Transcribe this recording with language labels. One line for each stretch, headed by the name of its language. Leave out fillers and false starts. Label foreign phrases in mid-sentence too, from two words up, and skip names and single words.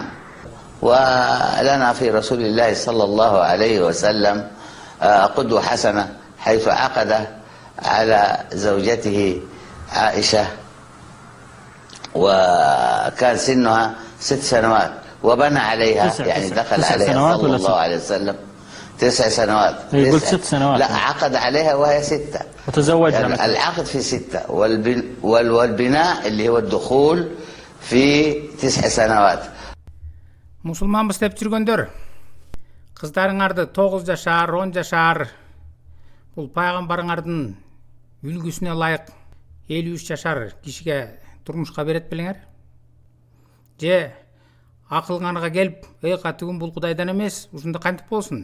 Arabic: ولنا في رسول الله صلى الله عليه وسلم قدوة حسنة حيث عقد على زوجته عائشة وكان سنها 6 سنوات وبنى عليها، يعني دخل عليها صلى الله عليه وسلم 9 سنوات. يقول 6 سنوات. لا، عقد عليها وهي 6 وتزوجها يعني العقد في 6 والبناء اللي هو الدخول في 9 سنوات.
Kyrgyz: Мусулманбыз деп жүргөндөр, кыздарыңарды 9 жашар, 10 жашар бул пайгамбарыңардын үлгүсүнө ылайык 53 жашар кишиге турмушка берет белеңер? Же акылганга келип, "Эй катыгым, бул Кудайдан эмес, ушунда кантип болсун?